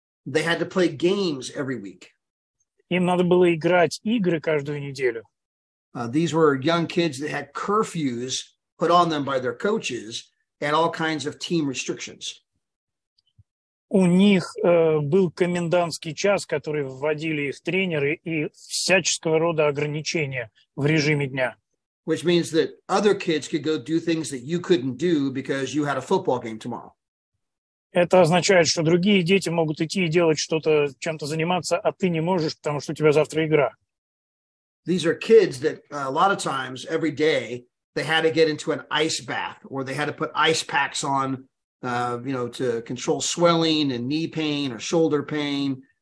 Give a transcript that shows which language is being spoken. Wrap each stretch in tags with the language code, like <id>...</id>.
<en>They had to play games every week.</en> <ru>Им надо было играть игры каждую неделю.</ru> <en>These were young kids that had curfews put on them by their coaches and all kinds of team restrictions.</en> <ru>У них был комендантский час, который вводили их тренеры, и всяческого рода ограничения в режиме дня.</ru> <en>Which means that other kids could go do things that you couldn't do because you had a football game tomorrow.</en> <ru>Это означает, что другие дети могут идти и делать что-то, чем-то заниматься, а ты не можешь, потому что у тебя завтра игра.</ru> <en>These are kids that a lot of times every day they had to get into an ice bath or they had to put ice packs on, to control swelling and knee pain or shoulder pain.</en>